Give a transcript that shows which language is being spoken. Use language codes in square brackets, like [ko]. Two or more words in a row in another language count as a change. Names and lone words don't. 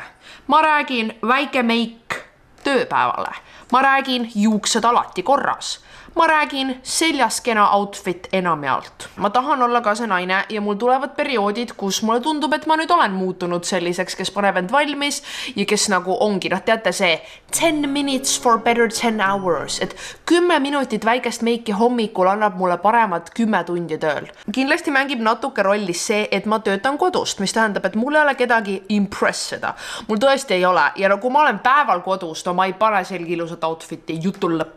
[et] Ma räägin väike meik tööpäevale. Ma räägin juuksed alati korras. Ma räägin seljas kena outfit enamjaolt. Ma tahan olla ka see naine ja mul tulevad perioodid, kus mulle tundub, et ma nüüd olen muutunud selliseks, kes paneb end valmis ja kes nagu ongi, teate see [en] 10 minutes for better 10 hours, [et] et 10 minutit väikest meiki hommikul annab mulle paremat 10 tundi tööl. Kindlasti mängib natuke rolli see, et ma töötan kodust, mis tähendab, et mul ei ole kedagi impressida. Mul tõesti ei ole ja kui ma olen päeval kodus, ma ei pane selgi ilusat outfiti, jutul lõpp.